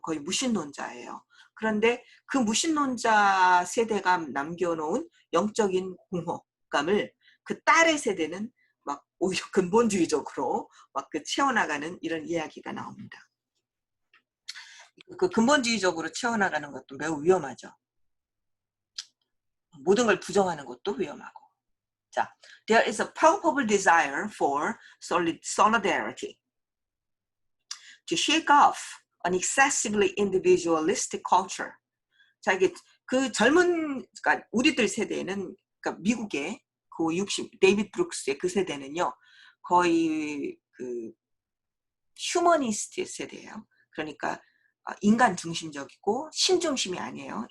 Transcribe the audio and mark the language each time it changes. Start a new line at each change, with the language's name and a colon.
Korean: 거의 무신론자예요. 그런데 그 무신론자 세대가 남겨놓은 영적인 공허감을 그 딸의 세대는 막 오히려 근본주의적으로 막 그 채워나가는 이런 이야기가 나옵니다. 그 근본주의적으로 채워나가는 것도 매우 위험하죠. 모든 걸 부정하는 것도 위험하고.
English: 자, there is a palpable desire for solidarity. To shake off an excessively individualistic culture.
Korean: 자, 이게 그 젊은, 그러니까 우리들 세대는, 그러니까 미국의 그 60, 데이비드 브룩스의 그 세대는요, 거의 그 휴머니스트 세대예요. 그러니까 인간 중심적이고 신중심이 아니에요.